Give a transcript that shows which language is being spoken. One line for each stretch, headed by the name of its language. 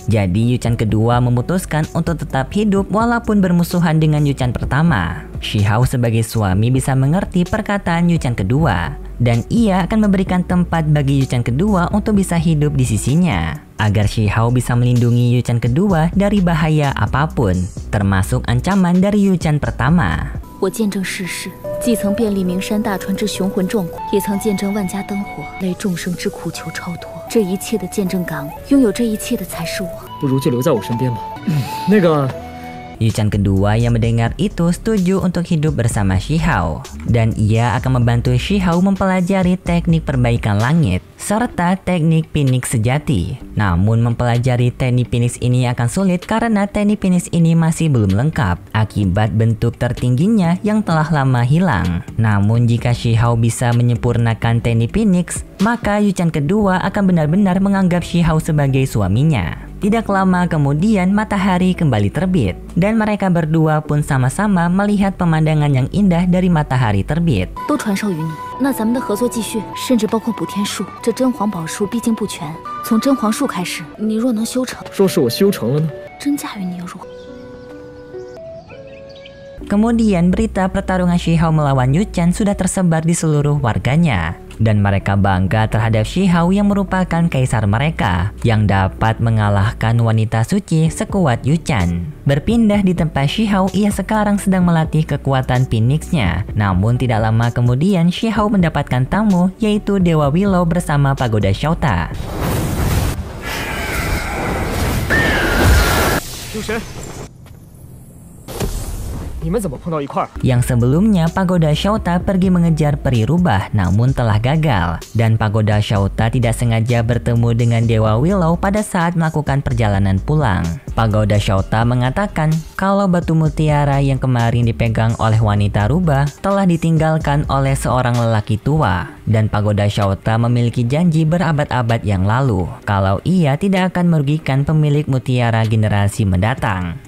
Indonesian: Jadi Yuchan kedua memutuskan untuk tetap hidup walaupun bermusuhan dengan Yuchan pertama. Shihao sebagai suami bisa mengerti perkataan Yuchan kedua. dan ia akan memberikan tempat bagi Yuchan kedua untuk bisa hidup di sisinya, agar Shihao bisa melindungi Yuchan kedua dari bahaya apapun, termasuk ancaman dari Yuchan pertama.
Chinese: 我见证世事，既曾遍历名山大川之雄浑壮阔，也曾见证万家灯火，累众生之苦求超脱。这一切的见证感，拥有这一切的才是我。不如就留在我身边吧。那个。
Indonesian: Yuchan kedua yang mendengar itu setuju untuk hidup bersama Shihao, dan ia akan membantu Shihao mempelajari teknik perbaikan langit serta teknik Phoenix sejati. Namun mempelajari teknik Phoenix ini akan sulit karena teknik Phoenix ini masih belum lengkap akibat bentuk tertingginya yang telah lama hilang. Namun jika Shihao bisa menyempurnakan teknik Phoenix, maka Yuchan kedua akan benar-benar menganggap Shihao sebagai suaminya. Tidak lama kemudian matahari kembali terbit, dan mereka berdua pun sama-sama melihat pemandangan yang indah dari matahari terbit.
Chinese: 都传授于你，那咱们的合作继续，甚至包括补天术。这真黄宝术毕竟不全，从真黄术开始，你若能修成，若是我修成了呢？真嫁与你又如何？
Indonesian: Kemudian berita pertarungan Shihao melawan Yuchan sudah tersebar di seluruh warganya, dan mereka bangga terhadap Shihao yang merupakan kaisar mereka yang dapat mengalahkan wanita suci sekuat Yuchan. Berpindah di tempat Shihao, ia sekarang sedang melatih kekuatan Phoenix-nya. Namun tidak lama kemudian Shihao mendapatkan tamu, yaitu Dewa Willow bersama Pagoda Shouta.
Chinese: 主神，你们怎么碰到一块儿？
Indonesian: Yang sebelumnya Pagoda Shouta pergi mengejar peri rubah namun telah gagal, dan Pagoda Shouta tidak sengaja bertemu dengan Dewa Willow pada saat melakukan perjalanan pulang. Pagoda Shouta mengatakan kalau batu mutiara yang kemarin dipegang oleh wanita rubah telah ditinggalkan oleh seorang lelaki tua, dan Pagoda Shouta memiliki janji berabad-abad yang lalu kalau ia tidak akan merugikan pemilik mutiara generasi mendatang.